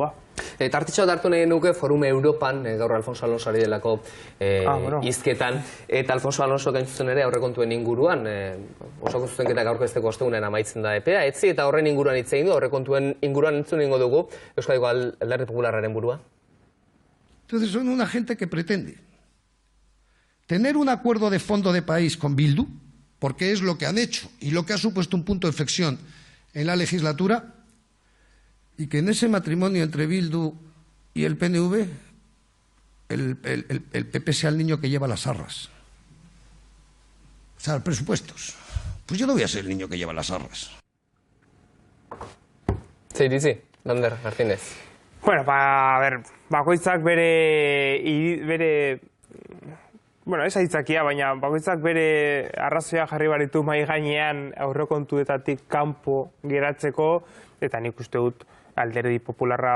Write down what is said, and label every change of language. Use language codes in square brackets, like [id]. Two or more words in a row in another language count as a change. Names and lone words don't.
[eu] Tartitxo hartu nahi nuke Forum Europan, gaur Alfonso Alonso ari delako hizketan, eta Alfonso Alonso gaintzuten ere aurrekontuen inguruan, osoko zuzenketak aurkezteko ostegunean amaitzen da epea, etzi eta horren inguruan hitz egin du, aurrekontuen inguruan entzun egingo dugu, Euskadiko Alderdi Popularraren burua. [es] Entonces son una gente que pretende tener un acuerdo de fondo de país con Bildu, porque es lo que han hecho y lo que ha supuesto un punto de inflexión en la legislatura, y que en ese matrimonio entre Bildu y el PNV, el PP sea el niño que lleva las arras. O sea, presupuestos. Pues yo no voy a ser el niño que lleva las arras. Sí, Lander Martínez. [eu] Bakoitzak bere ez aitzakia, baina bakoitzak bere arrazoia jarri baritu mahai gainean aurrekontuetatik kanpo geratzeko, eta nik uste dut Alderdi Popularra,